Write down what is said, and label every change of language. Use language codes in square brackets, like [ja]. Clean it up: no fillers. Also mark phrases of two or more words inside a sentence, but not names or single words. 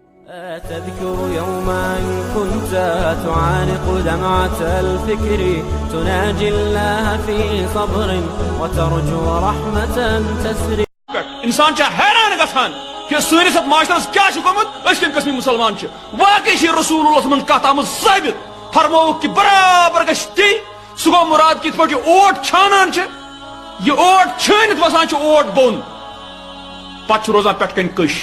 [ar] تذكر يوما كنت تعانق دمعة الفكر تناجي الله في صبر وترجو رحمة تسري. [ks] انسان چھ حیران گژھان کہ سٲنِس اتھ معاشرس کیا چھ گوٚمُت أسۍ کمہِ قٕسمٕکۍ مسلمان چھ. واقعی چھ رسول اللہ منٛز کتھ آمٕژ ثابت فرمووُکھ کہ برابر گژھِ تی. سُہ گوٚو مُراد کِتھ پٲٹھۍ یہِ اوٹ چھانان چھِ یہِ اوٹ چھٲنِتھ وسان چھُ اوٹ بۄن پتہٕ چھُ روزان پٮ۪ٹھٕ کَنۍ کٔش.